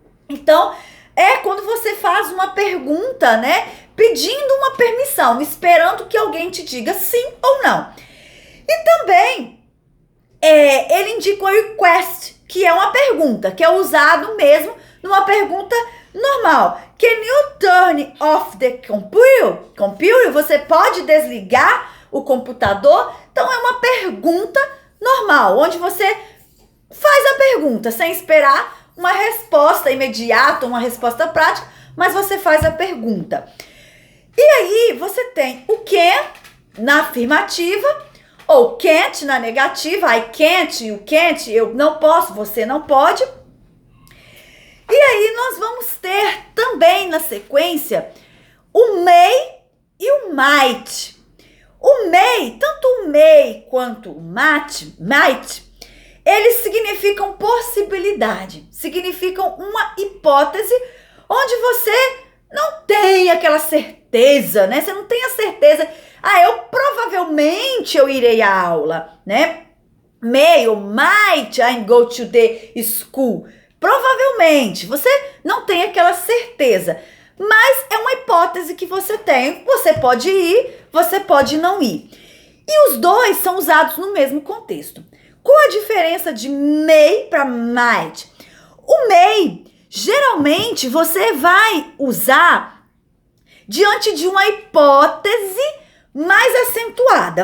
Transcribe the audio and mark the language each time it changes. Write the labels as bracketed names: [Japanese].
[Portuguese] Então, é quando você faz uma pergunta, né? Pedindo uma permissão, esperando que alguém te diga sim ou não. E também, ele indica o request, que é uma pergunta, que é usado mesmo numa pergunta normal. [English] Can you turn off the computer? [Portuguese] Você pode desligar o computador? Então, é uma pergunta normal, onde você faz a pergunta sem esperar uma resposta imediata, uma resposta prática, mas você faz a pergunta. E aí, você tem o can na afirmativa, ou can't na negativa, [English] I can't, you can't, [Portuguese] eu não posso, você não pode. E aí, nós vamos ter também na sequência o may e o might. O may, tanto o may quanto o might, eles significam possibilidade, significam uma hipótese onde você não tem aquela certeza, né? Você não tem a certeza, provavelmente eu irei à aula, né? [English] May or might I go to the school. [Portuguese] Provavelmente, você não tem aquela certeza, mas é uma hipótese que você tem. Você pode ir, você pode não ir. E os dois são usados no mesmo contexto. Qual a diferença de may para might? O may, geralmente, você vai usar diante de uma hipótese mais acentuada.